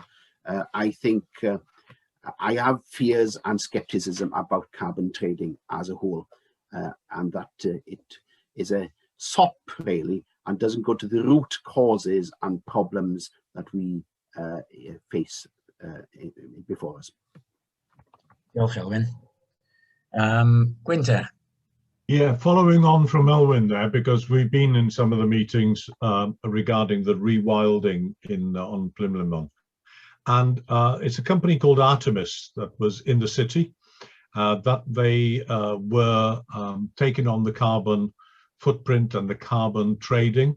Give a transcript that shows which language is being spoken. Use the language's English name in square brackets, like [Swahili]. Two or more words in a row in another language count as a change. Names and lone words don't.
[English] I think I have fears and skepticism about carbon trading as a whole, and that it is a sop, really, and doesn't go to the root causes and problems that we face before us. [Welsh] Diolch, Elwyn. Gwynter. [English] Yeah, following on from Elwyn there, because we've been in some of the meetings regarding the rewilding on Plymlimon. And it's a company called Artemis that was in the city, that they were taking on the carbon footprint and the carbon trading.